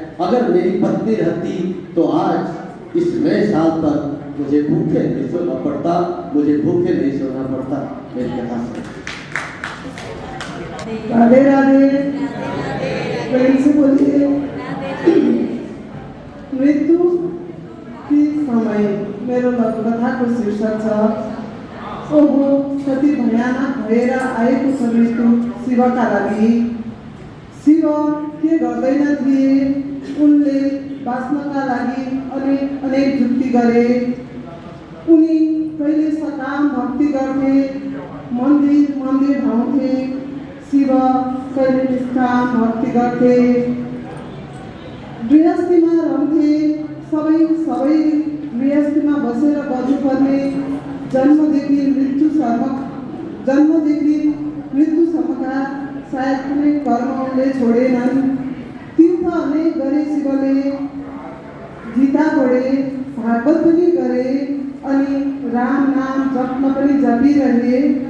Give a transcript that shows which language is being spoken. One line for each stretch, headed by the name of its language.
Hindi: अगर मेरी पत्नी रहती तो आज इस नए साल पर मुझे भूखे नहीं सोना पड़ता, मुझे भूखे नहीं सोना पड़ता। मेरी कथा से राधे राधे, प्रेम से बोलिए।
Nepali: मृत्यु की समय मेरो कथा को शीर्षक छ, ओहो कति भयानक भएर आएको छ मृत्यु शिवका लागि। शिव के गर्दैन थिए, उनले बाँच्नका लागि अनेक जुक्ति गरे। उनी कहिले सकाम भक्ति गर्थे, मन्दिर धाउँथे। शिव कहिले निष्काम भक्ति गर्थे, गृहस्थीमा रहन्थे। सबै गृहस्थीमा बसेर बज्नुपर्ने, जन्मदेखि मृत्युसम्मका सायद कुनै कर्म उनले छोडेनन्। तीर्थ अनेक गरे शिवले, गीता पढे, भागवत पनि गरे अनि राम नाम जप्न पनि जपिरहे।